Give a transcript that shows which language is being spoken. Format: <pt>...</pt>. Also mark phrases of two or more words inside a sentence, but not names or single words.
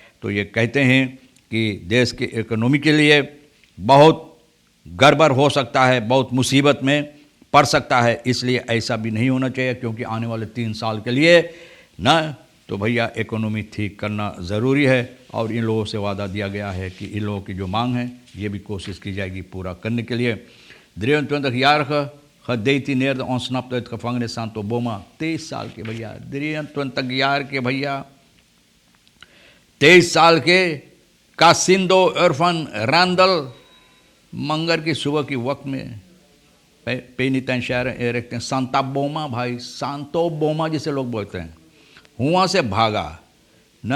<hns>तो ये कहते हैं कि देश की इकोनॉमी के लिए बहुत गड़बड़ हो सकता है, बहुत मुसीबत में पड़ सकता है, इसलिए ऐसा भी नहीं होना चाहिए। क्योंकि आने वाले 3 साल के लिए ना, तो भैया इकोनॉमी ठीक करना ज़रूरी है। और इन लोगों से वादा दिया गया है कि इन लोगों की जो मांग है ये भी कोशिश की जाएगी पूरा करने के लिए।</hns> <nl>23-jarige gedetineerde ontsnapt uit gevangenis Santo Boma,</nl> <hns>23 साल के भैया,</hns> <nl>23 jaar</nl> <hns>के भैया, 23 साल के कासिंदो इरफान रैंडल मंगर की सुबह की वक्त में पेनिटेंशियर रखते हैं सांता बोमा, भाई सांतो बोमा जिसे लोग बोलते हैं, वहाँ से भागा न।</hns>